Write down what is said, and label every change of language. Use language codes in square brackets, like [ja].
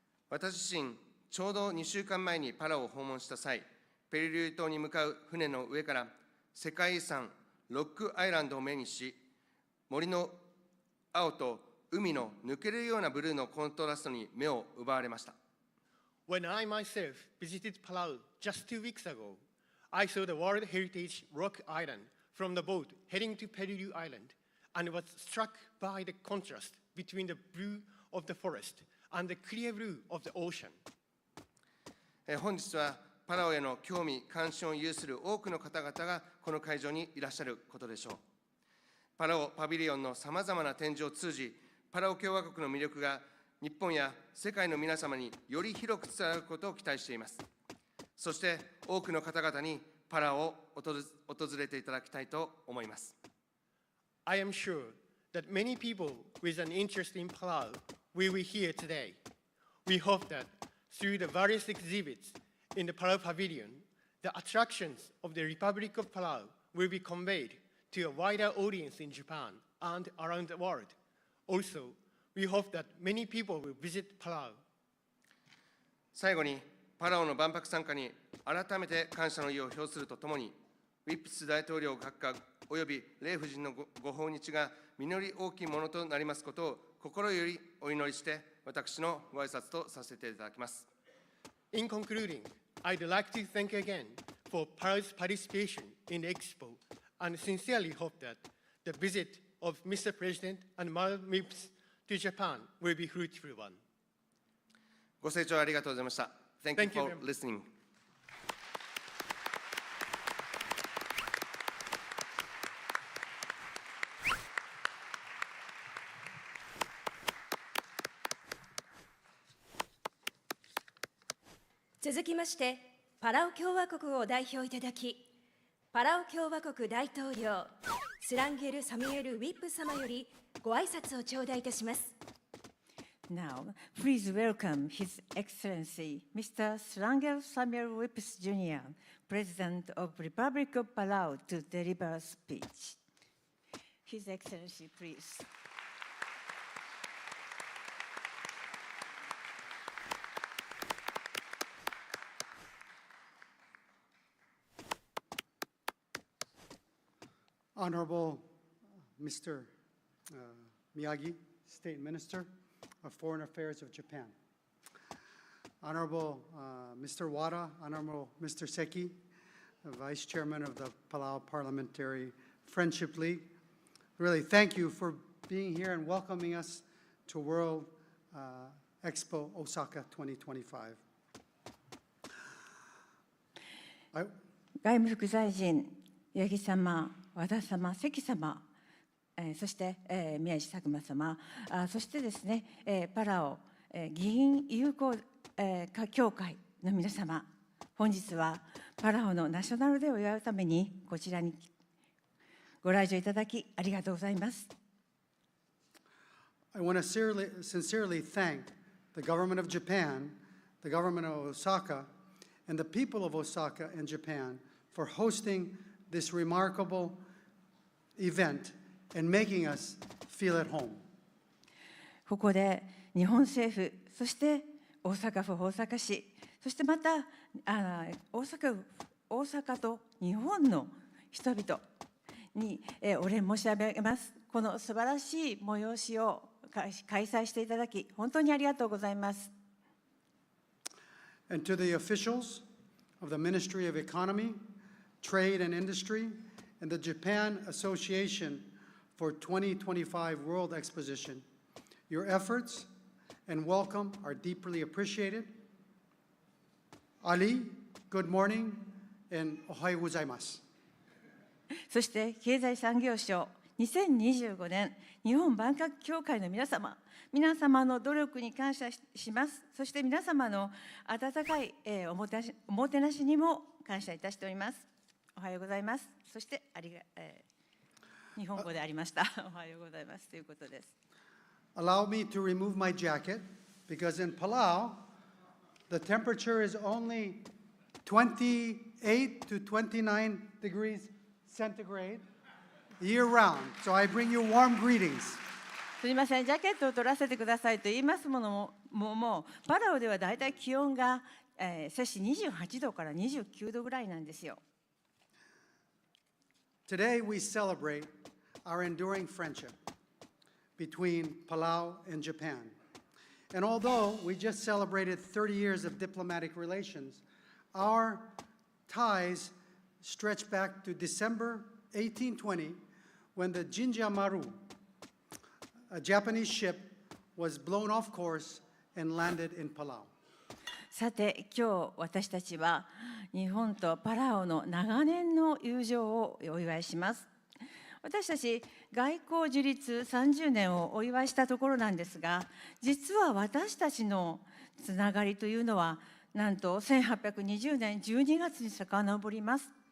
[ja] 私自身、ちょうど2週間前にパラオを訪問した際、ペリリュー島に向かう船の上から、世界遺産ロックアイランドを目にし、森の青と海の抜けるようなブルーのコントラストに目を奪われました。 [en] When I myself visited Palau just 2 weeks ago, I saw the World Heritage Rock Island from the boat heading to Peleliu Island and was struck by the contrast between the blue of the forest and the clear blue of the ocean. [ja] 本日はパラオへの興味・関心を有する多くの方々がこの会場にいらっしゃることでしょう。パラオパビリオンのさまざまな展示を通じ、パラオ共和国の魅力が日本や世界の皆様により広く伝わることを期待しています。そして多くの方々にパラオを訪れていただきたいと思います。 [en] I am sure that many people with an interest in Palau will be here today. We hope that through the various exhibits in the Palau Pavilion, the attractions of the Republic of Palau will be conveyed to a wider audience in Japan and around the world. Also, we hope that many people will visit Palau. [ja] 最後に、パラオの万博参加に改めて感謝の意を表するとともに、ウィップス大統領閣下およびレイ夫人のご訪日が実り大きいものとなりますことを心よりお祈りして、私のご挨拶とさせていただきます。 [en] In concluding, I'd like to thank again for Palau's participation in the expo and sincerely hope that the visit of Mr. President and Madam Mips to Japan will be fruitful one. [ja] ご清聴ありがとうございました。 [en] Thank you for listening. [ja] 続きましてパラオ共和国を代表いただき、パラオ共和国大統領スランゲル・サミュエル・ウィップ様よりご挨拶を頂戴いたします。 [en] Now, please welcome His Excellency Mr. Srangel Samuel Whipps Jr., President of Republic of Palau, to deliver a speech. His Excellency, please. Honorable Mr. Miyagi, State Minister of Foreign Affairs of Japan. Honorable Mr. Wada, Honorable Mr. Seki, Vice Chairman of the Palau Parliamentary Friendship League. Really, thank you for being here and welcoming us to World Expo Osaka 2025. [ja] 外務副大臣、八木様、和田様、関様、そして、宮地佐久間様、そしてですね、パラオ、議員友好、協会の皆様、本日はパラオのナショナルデーを祝うためにこちらにご来場いただきありがとうございます。 [en] I want to sincerely thank the government of Japan, the government of Osaka, and the people of Osaka and Japan for hosting this remarkable event and making us feel at home. [ja] ここで日本政府、そして大阪府大阪市、そしてまた大阪と日本の人々にお礼申し上げます。この素晴らしい催しを開催していただき、本当にありがとうございます。 [en] And to the officials of the Ministry of Economy, Trade and Industry, and the Japan Association for 2025 World Exposition, your efforts and welcome are deeply appreciated. Ali, good morning and [ja] ohayo gozaimasu. そして経済産業省2025年日本万博協会の皆様の努力に感謝します。そして皆様の温かいおもてなしにも感謝いたしております。おはようございます。そして日本語でありました。おはようございますということです。 [en] Allow me to remove my jacket because in Palau, the temperature is only 28 to 29 degrees centigrade year round. So I bring you warm greetings. [ja] すみません、ジャケットを取らせてくださいと言いますものもうパラオではだいたい気温が、摂氏28度から29度ぐらいなんですよ。 [en] Today we celebrate our enduring friendship between Palau and Japan. And although we just celebrated 30 years of diplomatic relations, our ties stretch back to December 1820 when the Jinja Maru, a Japanese ship, was blown off course and landed in Palau. [ja] さて今日私たちは日本とパラオの長年の友情をお祝いします。私たち外交樹立30年をお祝いしたところなんですが、実は私たちのつながりというのはなんと1820年12月に遡ります。